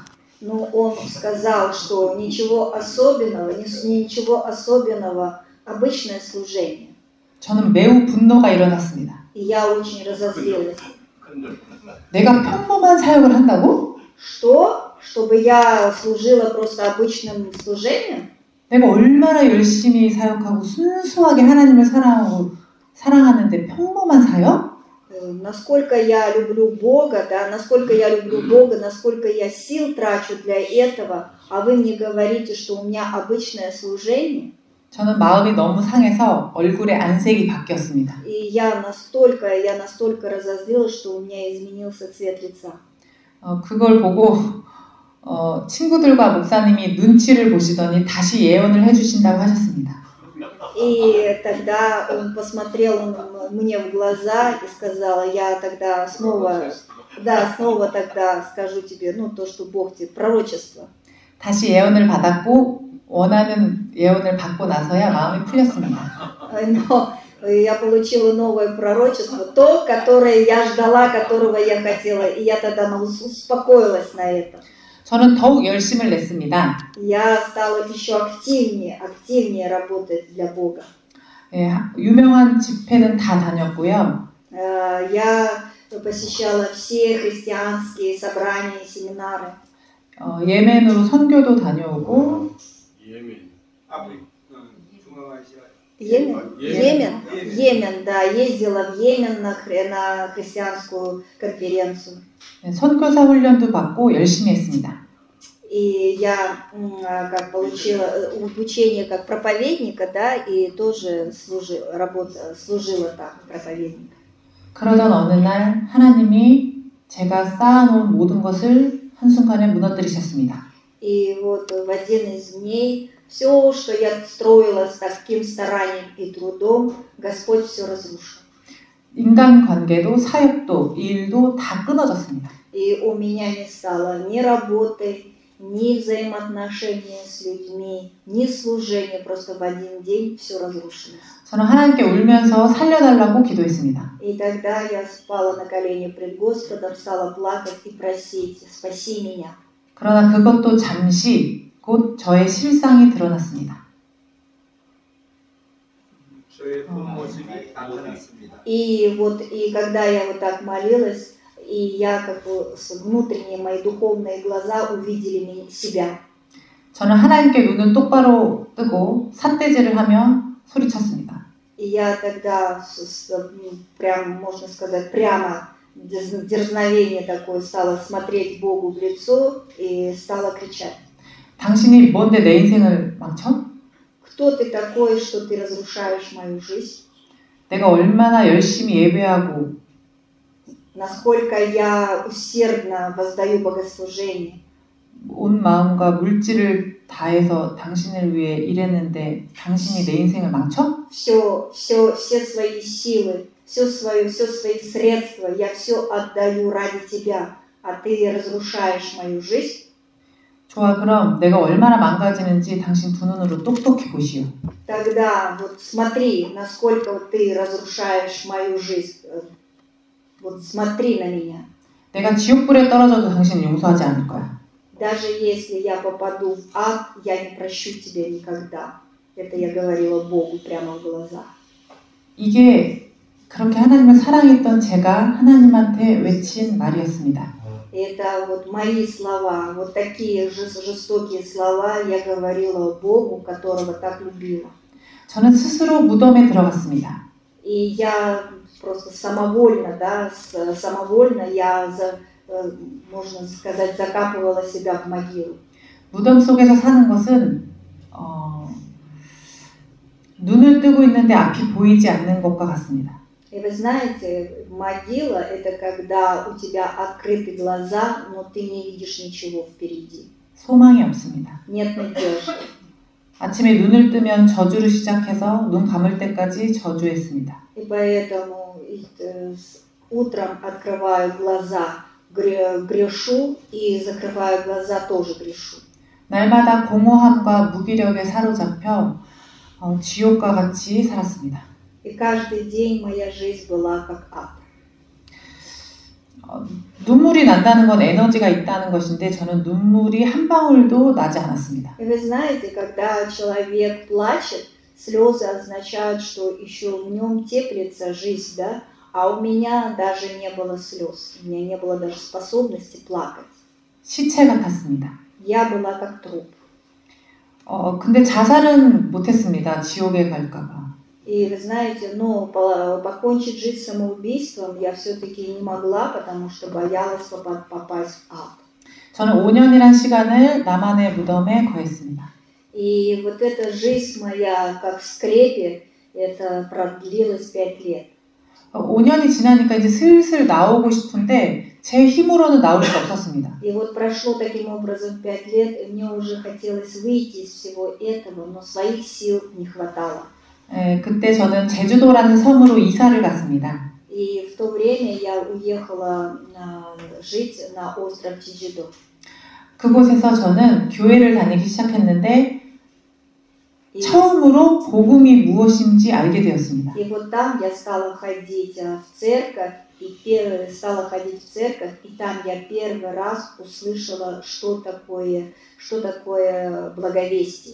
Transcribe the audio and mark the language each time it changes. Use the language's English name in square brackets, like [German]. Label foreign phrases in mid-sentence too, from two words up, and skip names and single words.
[Russian] Но он сказал, что ничего особенного, обычное служение. [Korean] 저는 매우 분노가 일어났습니다. [Russian] И я очень разозлилась. [Korean] 내가 평범한 사역을 한다고? [Russian] Что? Чтобы я служила просто обычным служением? [Korean] 내가 얼마나 열심히 사역하고 순수하게 하나님을 사랑하는데 평범한 사역? [Russian] Насколько я люблю Бога, насколько я сил трачу для этого, а вы мне говорите, что у меня обычное служение? [Korean] 저는 마음이 너무 상해서 얼굴에 안색이 바뀌었습니다. [Russian] И я настолько разозлилась, что у меня изменился цвет лица. [Korean] 그걸 보고 친구들과 목사님이 눈치를 보시더니 다시 예언을 해주신다고 하셨습니다. [Russian] И тогда он посмотрел мне в глаза и сказал, я тогда снова тогда скажу тебе, то, что Бог тебе, пророчество. [Korean] 다시 예언을 받았고 원하는 예언을 받고 나서야 마음이 풀렸습니다. [Russian] Но я получила новое пророчество, то, которое я ждала, которого я хотела, и я тогда успокоилась на это. [Korean] 저는 더욱 열심을 냈습니다. [Russian] Я стала еще активнее работать для Бога. [Korean] 예, 유명한 집회는 다 다녔고요. [Russian] Я посещала все христианские собрания, семинары. [Korean] 예멘으로 선교도 다녀오고. [Russian] Йемен, да, ездила в Йемен на христианскую конференцию. [Korean] 선교사 훈련도 받고 열심히 했습니다. [Russian] И я получила обучение как проповедника, да, и тоже служила так, проповедник. [Korean] 그러던 어느 날 하나님이 제가 쌓아놓은 모든 것을 한순간에 무너뜨리셨습니다. [Russian] И вот в один из дней все, что я строила с таким старанием и трудом, Господь все разрушил. [Korean] 인간관계도 사역도 일도 다 끊어졌습니다. [Russian] И у меня не стало ни работы, ни взаимоотношения с людьми, ни служения. Просто в один день все разрушилось. [Korean] 저는 하나님께 울면서 살려달라고 기도했습니다. [Russian] И тогда я спала на колени пред Господом, стала плакать и просить, спаси меня. [Korean] 그러나 그것도 잠시 곧 저의 실상이 드러났습니다. [Russian] И когда я вот так молилась, и я внутренние мои духовные глаза увидели себя. [Korean] 저는 하나님께 눈을 똑바로 뜨고 삿대질을 하며 소리쳤습니다. [Russian] И я тогда прям, можно сказать, прямо дерзновение такое стала смотреть Богу в лицо и стала кричать. [Korean] 당신이 뭔데 내 인생을 망쳐? [Russian] Кто ты такой, что ты разрушаешь мою жизнь? [Korean] 내가 얼마나 열심히 예배하고 [Russian] Насколько я усердно воздаю богослужение. [Korean] 온 마음과 물질을 다해서 당신을 위해 일했는데 당신이 내 인생을 망쳐? [Russian] Все свои силы, все свои средства, я все отдаю ради тебя. а ты разрушаешь мою жизнь. [Korean] 좋아, 그럼 내가 얼마나 망가지는지 당신 두 눈으로 똑똑히 보시오. [Russian] Тогда вот смотри, насколько вот ты разрушаешь мою жизнь. Вот смотри на меня. [Korean] 내가 지옥불에 떨어져도 당신은 용서하지 않을 거야. [Russian] Даже если я попаду в ад, я не прощу тебя никогда. Это я говорила Богу прямо в глаза. [Korean] 이게 그렇게 하나님을 사랑했던 제가 하나님한테 외친 말이었습니다. [Russian] Это вот мои слова, вот такие жестокие слова я говорила Богу, которого так любила. [Korean] 저는 스스로 무덤에 들어갔습니다. [Russian] И я просто самовольно, да, самовольно я, можно сказать, закапывала себя в могилу. [Korean] 무덤 속에서 사는 것은 눈을 뜨고 있는데 앞이 보이지 않는 것과 같습니다. [Russian] И вы знаете, могила – это когда у тебя открыты глаза, но ты не видишь ничего впереди. [Korean] 소망이 없습니다. [Russian] Нет надежды. [Korean] 아침에 눈을 뜨면 저주를 시작해서 눈 감을 때까지 저주했습니다. [Russian] И поэтому утром открываю глаза, грешу, и закрываю глаза, тоже грешу. [Korean] 날마다 공허함과 무기력에 사로잡혀 지옥과 같이 살았습니다. [Russian] И каждый день моя жизнь была как ад. [Korean] 눈물이 난다는 건 에너지가 있다는 것인데 저는 눈물이 한 방울도 나지 않았습니다. [Russian] И вы знаете, когда человек плачет, слезы означают, что еще в нем теплится жизнь, да? А у меня даже не было слез, у меня не было даже способности плакать. [Korean] 시체 같았습니다. [Russian] Я была как труп. [Korean] 근데 자살은 못했습니다. 지옥에 갈까봐. [Russian] И вы знаете, но покончить жизнь самоубийством я все-таки не могла, потому что боялась попасть в ад. [Korean] 저는 5년이란 시간을 나만의 무덤에 거했습니다. [Russian] И вот эта жизнь моя, как в скрепе, это продлилось 5 лет. [Korean] 5년이 지나니까 이제 슬슬 나오고 싶은데 제 힘으로는 나올 수 없었습니다. [Russian] И вот прошло таким образом 5 лет, и мне уже хотелось выйти из всего этого, но своих сил не хватало. [Korean] 그때 저는 제주도라는 섬으로 이사를 갔습니다. [Russian] И в то время я уехала жить на остров Чеджудо. [Korean] 그곳에서 저는 교회를 다니기 시작했는데 처음으로 복음이 무엇인지 알게 되었습니다. [Russian] И вот там я стала ходить в церковь, и там я первый раз услышала, что такое благовестие.